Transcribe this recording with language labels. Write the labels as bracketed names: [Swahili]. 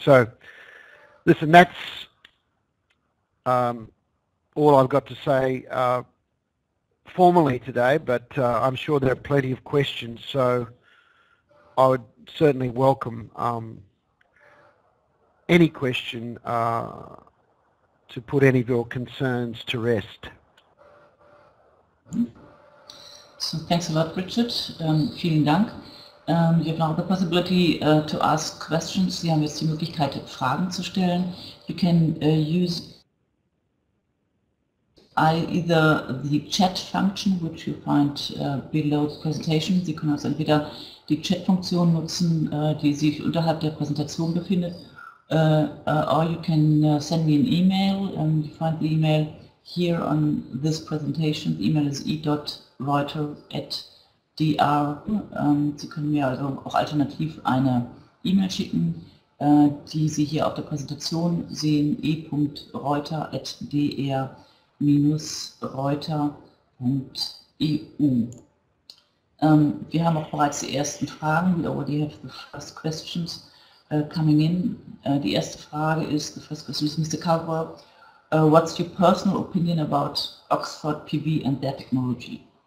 [English] So listen, that's all I've got to say formally today, but I'm sure there are plenty of questions, so I would certainly welcome any question to put any of your concerns to rest. So thanks a lot, Richard. [German] Vielen Dank. [English] You have now the possibility to ask questions. [German] Sie haben jetzt die Möglichkeit, Fragen zu stellen. [English] You can use either the chat function, which you find below the presentation. [German] Sie können also entweder die Chat-Funktion nutzen, die sich unterhalb der Präsentation befindet, [English] or you can send me an email. You find the email here on this presentation. The email is e.reuter@dr. [German] Sie können mir also auch alternativ eine E-Mail schicken, die Sie hier auf der Präsentation sehen, e.reuter@dr-reuter.eu. Wir haben auch bereits die ersten Fragen. [English] We already have the first questions coming in. [German] Die erste Frage ist, [English] the first question is Mr. Caldwell. What's your personal opinion about Oxford PV and their technology?